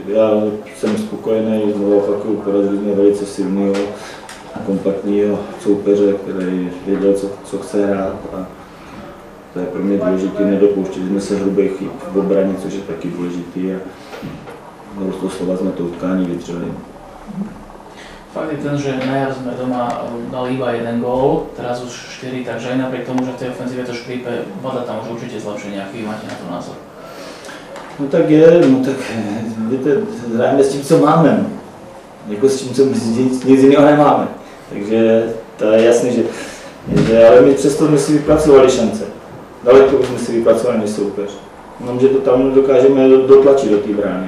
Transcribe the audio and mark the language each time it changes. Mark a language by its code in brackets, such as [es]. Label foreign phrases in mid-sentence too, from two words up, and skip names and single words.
[cs] Já jsem spokojený, znovu opakuju, porazili jsme velice silného, kompaktního soupeře, který věděl, co chce hrát. A to je pro mě důležité, nedopouštěli jsme se hrubých chyb v obraně, což je taky důležitý. A doslova jsme to utkání vydrželi. [sk] Fakt je ten, že najviac sme doma dali iba 1 gól, teraz už 4, takže aj napriek tomu, že v tej ofenzíve to škrípe, voda tam už určite zlepšenie, aký máte na to názor? [cs] No tak víte, hrajeme s tím, co máme, jako s tím, co nic jiného nemáme. Takže to je jasné, že ale my přesto jsme si vypracovali šance. Daleko už jsme si vypracovali než soupeř. že to tam dokážeme dotlačit do té brány.